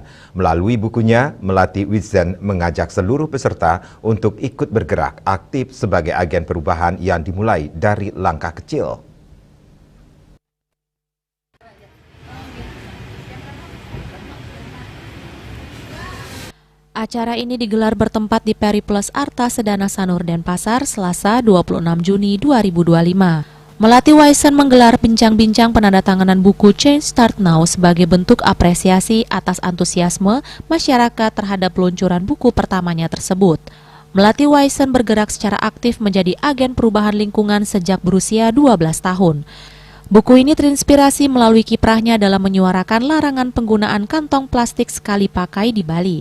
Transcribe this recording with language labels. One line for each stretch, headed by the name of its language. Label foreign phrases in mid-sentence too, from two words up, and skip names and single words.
Indonesian: Melalui bukunya, Melati Whitson mengajak seluruh peserta untuk ikut bergerak aktif sebagai agen perubahan yang dimulai dari langkah kecil. Acara ini digelar bertempat di Periplus Arta Sedana Sanur Denpasar, Selasa 26 Juni 2025. Melati Whitson menggelar bincang-bincang penandatanganan buku Change Start Now sebagai bentuk apresiasi atas antusiasme masyarakat terhadap peluncuran buku pertamanya tersebut. Melati Whitson bergerak secara aktif menjadi agen perubahan lingkungan sejak berusia 12 tahun. Buku ini terinspirasi melalui kiprahnya dalam menyuarakan larangan penggunaan kantong plastik sekali pakai di Bali.